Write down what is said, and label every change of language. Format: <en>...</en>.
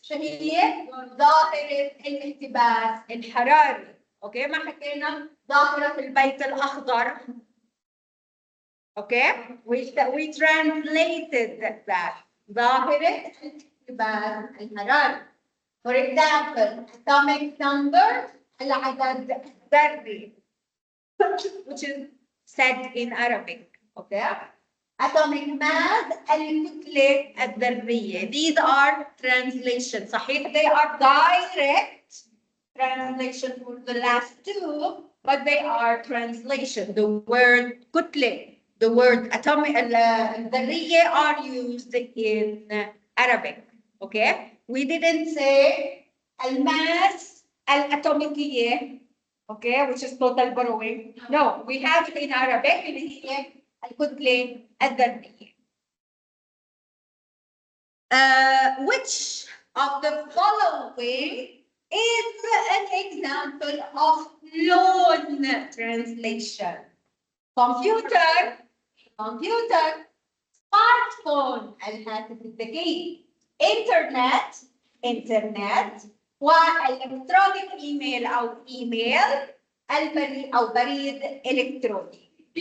<ar>شو هي؟ ظاهرة الاحتباس الحراري. اوكي ما حكينا ظاهرة البيت الأخضر.</ar> <en>Okay, we translated that.</en> <ar>ظاهرة الاحتباس الحراري.</ar> <en>For example, atomic number</en> <ar>العدد الذري,</ar> <en>which is said in Arabic. Okay. Atomic mass</en> <ar>الكتلة الذرية.</ar> <en>These are translations. صحيح, they are direct translation for the last two, but they are translation. The word كتلة, the word atomic الذرية are used in Arabic. Okay. We didn't say</en> <ar>الماس الأتوميكية.</ar> <en>Okay, which is total borrowing. No, we have it in Arabic</en> <ar>اللي هي الكتلة الذرية.</ar> <en>Which of the following is an example of loan translation?</en> <ar>Computer, smartphone, الهاتف الذكي, internet, والالكترونيك ايميل او ايميل, البريد او بريد الكتروني.</ar>